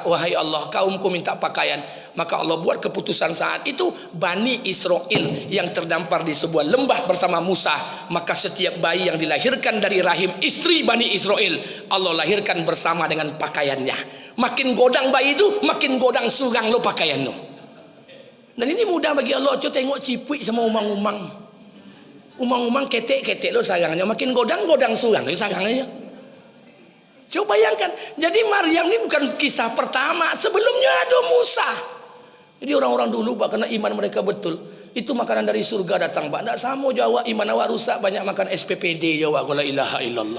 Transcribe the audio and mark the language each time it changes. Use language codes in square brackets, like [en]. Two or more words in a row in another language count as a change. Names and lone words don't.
[id] Wahai Allah, kaumku minta pakaian. Maka Allah buat keputusan saat itu, Bani Israel yang terdampar di sebuah lembah bersama Musa. Maka setiap bayi yang dilahirkan dari rahim istri Bani Israel, Allah lahirkan bersama dengan pakaiannya. [min] Makin godang bayi itu, makin godang surang lo pakaian lo. [id] Dan ini mudah bagi Allah. Coba tengok cipui sama umang-umang. [min] Umang-umang ketek-ketek lo sarangnya. Makin godang-godang surang lo sarangnya. [id] Coba bayangkan, jadi Maryam ini bukan kisah pertama, sebelumnya ada Musa. Jadi orang-orang dulu Pak, karena iman mereka betul, itu makanan dari surga datang Pak. Tidak sama Jawa, iman awak rusak, banyak makan SPPD Jawa, [ar] لا إله إلا الله.